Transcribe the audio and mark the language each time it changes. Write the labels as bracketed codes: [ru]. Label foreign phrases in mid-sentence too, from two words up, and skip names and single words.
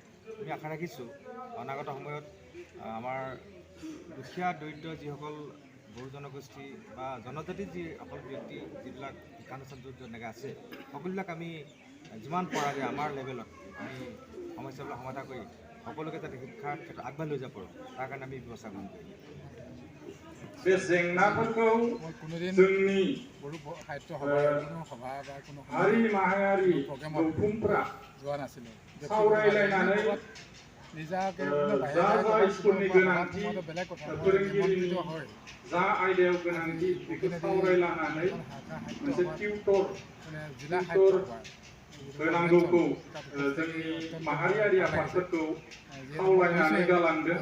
[as] আমি আশা ৰাখিছোঁ অনাগত সময়ত আমাৰ দুখীয়া দৰিদ্ৰ যিসকল বড়ো জনগোষ্ঠী বা জনজাতিৰ যিসকল ব্যক্তি, যিবিলাক শিক্ষানুষ্ঠান য'ত এনেকৈ আছে, সকলোবিলাক আমি যিমান পৰা যায় আমাৰ লেভেলত আমি সমস্যাবিলাক সমাধান কৰি সকলোকে যাতে শিক্ষাৰ ক্ষেত্ৰত আগবাঢ়ি লৈ যাব পাৰোঁ, তাৰ কাৰণে আমি ব্যৱস্থা গ্ৰহণ কৰিম। [brx] बे जेंनाफोरखौ जोंनि हारि माहारियारि गौथुमफ्रा सावरायलायनानै जा स्कुलनि गोनांथि, फोरोंगिरिनि जा आयदायाव गोनांथि, बेखौ सावरायलायनानै मोनसे टिउटर होनांगौखौ जोंनि माहारियारि आफादफोरखौ खावलायनानै गालांदों।